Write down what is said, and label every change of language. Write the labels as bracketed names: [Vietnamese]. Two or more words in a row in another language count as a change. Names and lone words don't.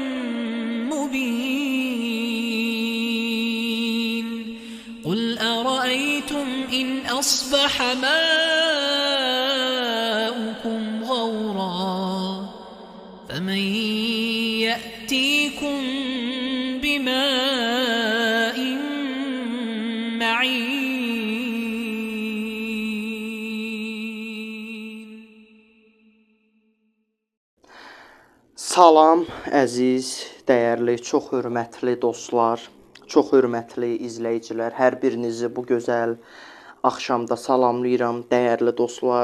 [Arabic] مبين قل أرأيتم إن أصبح ماؤكم غورا فمن يأتيكم بماء معين [Azerbaijani] Salam, əziz, dəyərli, çox hörmətli dostlar, çox hörmətli izləyicilər. Hər birinizi bu gözəl axşamda salamlayıram, dəyərli dostlar.